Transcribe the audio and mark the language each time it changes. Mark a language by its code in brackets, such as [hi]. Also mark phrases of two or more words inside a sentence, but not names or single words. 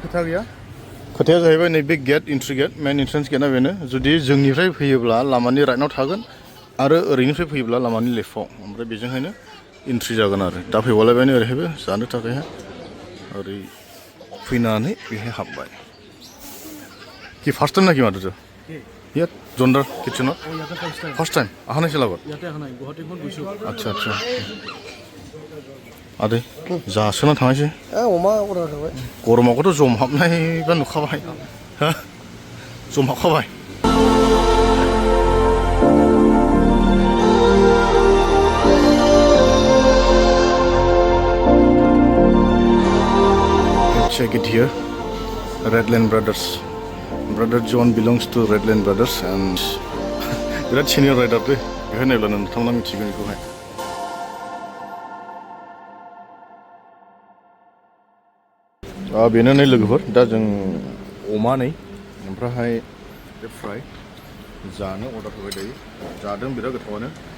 [brx] खोथा गैया खोथाया जाहैबाय नैबे [en] gate entry gate main entrance [brx] गेटआ बेनो जुदि जोंनिफ्राय फैयोब्ला लामानि राइटआव थागोन आरो ओरैनिफ्राय फैयोब्ला लामानि लेफ्टआव ओमफ्राय बेजोंहायनो एन्ट्रि जागोन आरो दा फैबालायबाय ओरैहायबो जानो थाखायहाय ओरै फैनानै बेहाय हाबबाय [as] কি ফার্স্ট টাইম নাকি মাত্র ইয়াত জন্ডাৰ কিটচেনত ইয়াতে ফাৰ্ষ্ট টাইম ফাৰ্ষ্ট টাইম অহা নাছিল আগত ইয়াতে অহা নাই গুৱাহাটীখন গৈছোঁ আচ্ছা আচ্ছা আদে [brx] जासोना थांनायसै अमा अर्डार होबाय गरमावथ' जमहाबनायबा नुखाबाय हा जमहाबखाबाय [en] check it here Redland Brothers Brother John belongs to Redland Brothers and [brx] बिराद [en] senior rider [brx] दे बेहाय नायब्ला नोंथांमोना मिथिगोन बेखौहाय बेनो नै लोगोफोर दा जों अमा नै ओमफ्रायहाय बे फ्राय जानो अर्डार होबाय दायो जादों बिराद गोथावानो